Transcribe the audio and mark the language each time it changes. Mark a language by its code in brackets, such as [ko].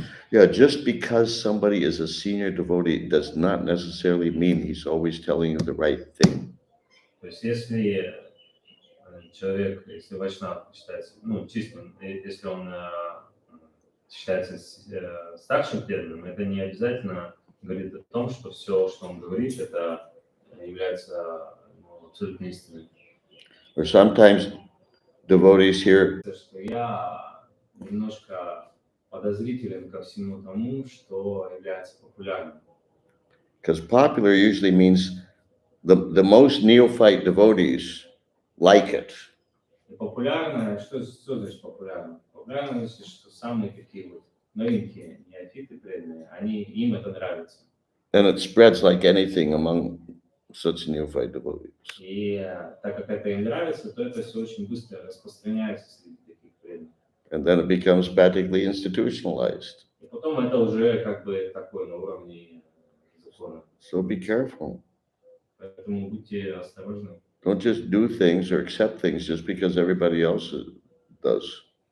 [en] Yeah, just because somebody is a senior devotee does not necessarily mean he's always telling you the right thing. [ru] То есть если человек, если вайшнав считается, чисто, если он считается старшим преданным, это не обязательно говорит о том, что все, что он говорит, это является абсолютно истиной. [en] Or sometimes devotees hear, [ru] Что я немножко подозрителен ко всему тому, что является популярным. [en] Because popular usually means the most neophyte devotees like it. [ru] И популярно, что значит популярно? Популярно значит, что самые такие вот новенькие, неофиты преданные, им это нравится. [en] And it spreads like anything among such neophyte devotees. [ru] И так как это им нравится, то это все очень быстро распространяется среди таких преданных. [en] And then it becomes practically institutionalized. [ru] И потом это уже как бы такое на уровне закона. [en] So be careful. [ru] Поэтому будьте осторожны. [en] Don't just do things or accept things just because everybody else does.